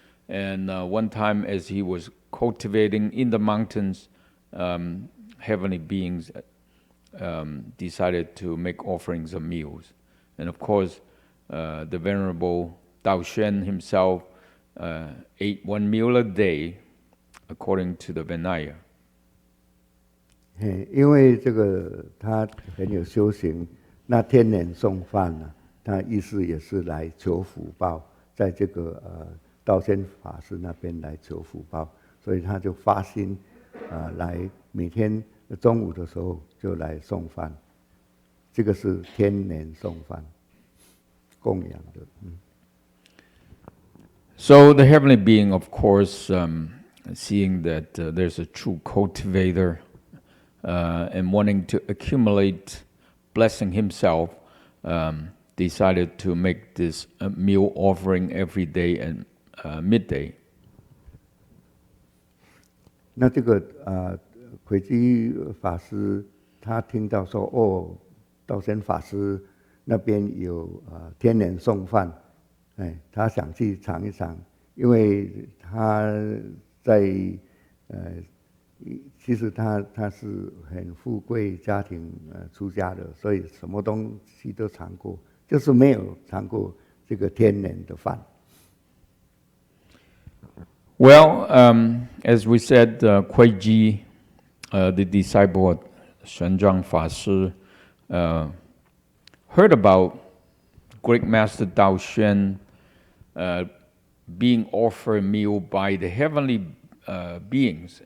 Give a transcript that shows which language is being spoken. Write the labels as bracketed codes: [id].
[en] And one time, as he was cultivating in the mountains, heavenly beings decided to make offerings of meals. And of course, the Venerable Dao Xuan himself ate one meal a day, according to the Vinaya. [zh] 因为这个他很有修行，那天人送饭啊，他意思也是来求福报，在这个道仙法师那边来求福报，所以他就发心来每天中午的时候就来送饭，这个是天人送饭供养的。 [en] So the heavenly being, of course, seeing that there's a true cultivator and wanting to accumulate blessing himself, decided to make this meal offering every day and midday. [zh] 那这个魁基法师他听到说道仙法师那边有天人送饭，他想去尝一尝，因为他在其实他是很富贵家庭出家的，所以什么东西都尝过，就是没有尝过这个天人的饭。 [en] Well, as we said, Kui Ji, the disciple of Shenzhang Fa Shi, heard about Great Master Dao Xuan being offered a meal by the heavenly beings.